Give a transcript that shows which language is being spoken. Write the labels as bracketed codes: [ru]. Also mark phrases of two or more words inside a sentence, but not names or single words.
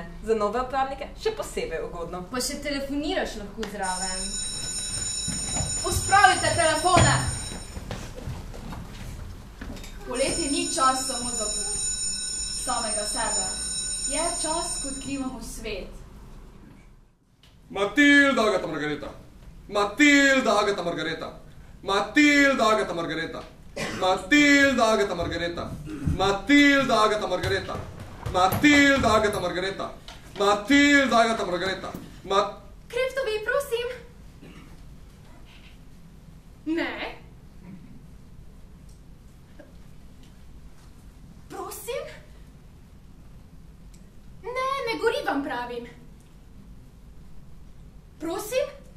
[sl] Za nove uporabnike še posebej ugodno. Pa še telefoniraš lahko zraven. Pospravite telefone! Poletje ni čas samo za samega sebe. Je čas, ko odkrivamo svet. Matilda, Agata, Margareta. Matilda, Agata, Margareta. Matilda, Agata, Margareta. Matilda, Agata, Margareta. Matilda, Agata, Margareta. Matilda, Agata, Margareta. Matilda, Agata, Margareta. Kreftovi, prosim. Ne. Prosim? Ne, ne gori vam pravim. Prosim?